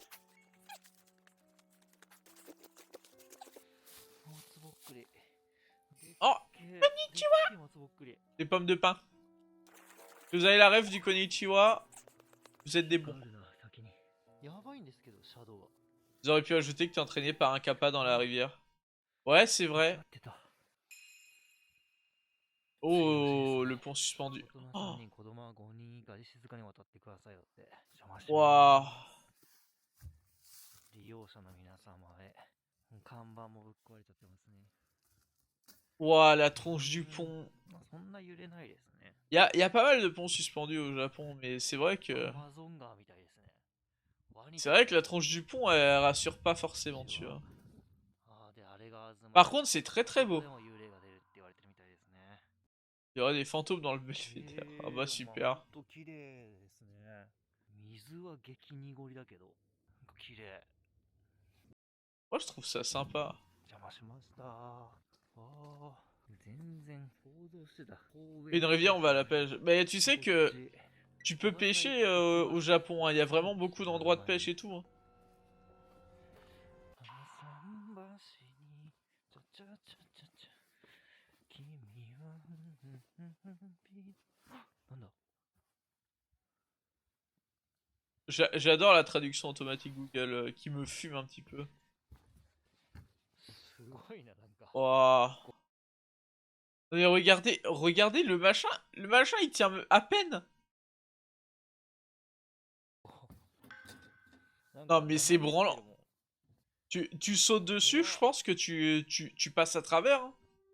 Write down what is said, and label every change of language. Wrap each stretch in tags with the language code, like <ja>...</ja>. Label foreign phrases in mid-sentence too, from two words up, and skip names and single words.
<ja>松ぼっくり。</ja> <fr>Oh,</fr> <ja>松ぼっくり。</ja> <fr>des pommes de pin. Vous avez la rêve du konnichiwa. Vous êtes des bons.</fr> <ja>あるな、先に。やばいんですけど、シャドウは。</ja> <fr>Vous auriez pu ajouter que t'es entraîné par un kappa dans la rivière. Ouais, c'est vrai.</fr> <ja>間違ってた。</ja> <fr>Oh, le pont suspendu.</fr> <ja>大人</ja> <fr>Oh,</fr> <ja>3人、子供は5人以下で静かに渡ってくださいよって。邪魔し</ja> <fr>waouh.</fr> <ja>利用者の皆様へ。看板もぶっ壊れちゃってますね。</ja> <fr>Waouh, la tronche du pont.</fr> <ja>まあそんな揺れないですね。</ja> <fr>Y a pas mal de ponts suspendus au Japon, mais c'est vrai que...</fr> <ja>アマゾン川みたいですね。ワニ</ja> <fr>C'est vrai que la tronche du pont, elle rassure pas forcément, tu vois.</fr> <ja>あーであれが東</ja> <fr>Par contre, c'est très très beau.</fr> <ja>でも幽霊が出るって言われてるみたいですね。</ja> <fr>Il y aurait des fantômes dans le belvédère. Ah bah super.</fr> <ja>ほんと綺麗ですね。水は激濁りだけど、なんか綺麗。</ja> <fr>Moi, je trouve ça sympa.</fr> <ja>邪魔しました。ああ、全然想像してた。</ja> <fr>Une rivière, on va à la pêche. Mais tu sais que tu peux pêcher au Japon, hein. Il y a vraiment beaucoup d'endroits de pêche et tout, hein. なんだ J'adore la traduction automatique Google qui me fume un petit peu.</fr> <ja>すごいな、なんか。</ja> <fr>Waouh. Mais regardez, regardez le machin il tient à peine. Non mais c'est branlant. Tu sautes dessus, je pense que tu passes à travers, hein.</fr>